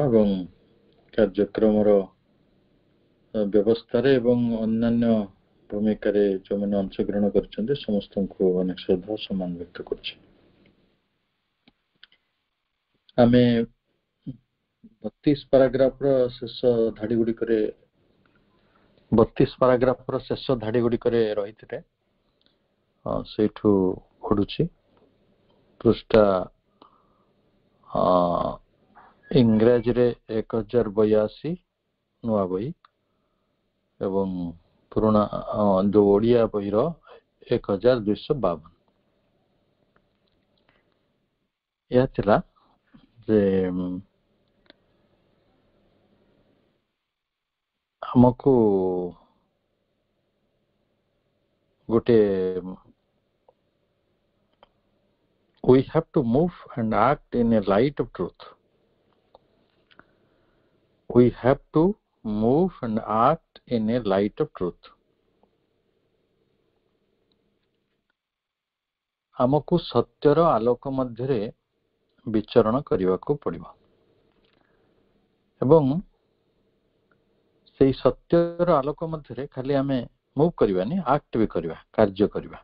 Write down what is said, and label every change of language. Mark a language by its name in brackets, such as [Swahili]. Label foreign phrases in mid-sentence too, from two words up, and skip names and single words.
[Hindi] एवं कार्यक्रम व्यवस्था एवं अन्यान्य भूमिका जो मैंने अंशग्रहण कर समस्त को अनेक श्रद्धा सम्मान व्यक्त कर [Odia] 32 ପାରାଗ୍ରାଫର ଶେଷ ଧାଡ଼ି ଗୁଡ଼ିକରେ 32 ପାରାଗ୍ରାଫର ଶେଷ ଧାଡ଼ି ଗୁଡ଼ିକରେ ରହିଥିଲେ ସେଇଠୁ ପଢୁଛି। ପୃଷ୍ଠା ଇଂରାଜୀରେ 1082 ନୂଆ ବହି ଏବଂ ପୁରୁଣା ଯୋଉ ଓଡ଼ିଆ ବହିର 1252। ଏହା ଥିଲା ଯେ ଆମକୁ ଗୋଟେ [English] we have to move and act in a light of truth. We have to move and act in a light of truth. [Odia] ଆମକୁ ସତ୍ୟର ଆଲୋକ ମଧ୍ୟରେ ବିଚରଣ କରିବାକୁ ପଡ଼ିବ ଏବଂ ସେଇ ସତ୍ୟର ଆଲୋକ ମଧ୍ୟରେ ଖାଲି ଆମେ ମୁଭ୍ କରିବାନି, ଆକ୍ଟ ବି କରିବା, କାର୍ଯ୍ୟ କରିବା।